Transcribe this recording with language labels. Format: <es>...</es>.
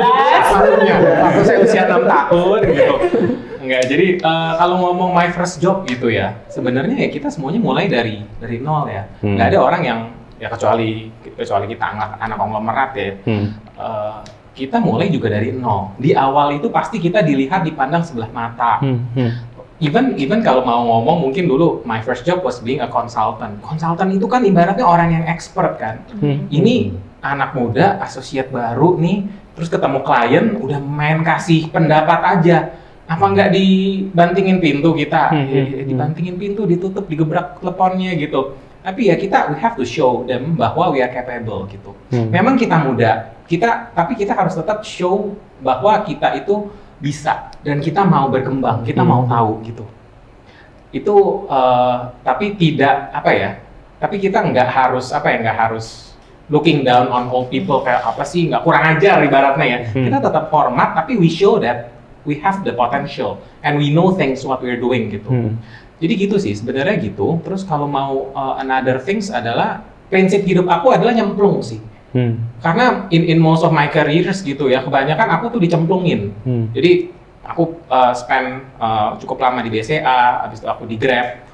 <id>Maksudnya, aku saya usia 6 tahun gitu. Enggak, jadi kalau ngomong</id> <en>my first job</en> <id>gitu ya, sebenarnya ya kita semuanya mulai dari nol ya. Nggak ada orang yang ya kecuali kita anak konglomerat ya. Kita mulai juga dari nol. Di awal itu pasti kita dipandang sebelah mata.</id> <en>Even</en> <id>kalau mau ngomong mungkin dulu</id> <en>my first job was being a consultant.</en> <id>Consultant itu kan ibaratnya orang yang expert kan. Ini anak muda, associate baru nih, terus ketemu klien udah main kasih pendapat aja. Apa nggak dibantingin pintu kita? Dibantingin Hmm. pintu, ditutup, digebrak teleponnya gitu. Tapi ya</id> <en>we have to show them</en> <id>bahwa</id> <en>we are capable</en> <id>gitu. Memang kita muda, tapi kita harus tetap show bahwa kita itu bisa dan kita mau berkembang, kita mau tahu gitu. Itu tapi tidak tapi kita nggak harus</id> <en>looking down on all people</en> <id>kayak apa sih, nggak kurang ajar ibaratnya ya. Kita tetap hormat, tapi</id> <en>we show that we have the potential and we know things what we're doing gitu.</en> <id>Jadi gitu sih sebenarnya gitu. Terus kalau mau</id> <en>another things</en> <id>adalah prinsip hidup aku adalah nyemplung sih. Karena</id> <en>in most of my careers</en> <id>gitu ya, kebanyakan aku tuh dicemplungin. Jadi aku spend cukup lama di BCA, habis itu aku di Grab.</id>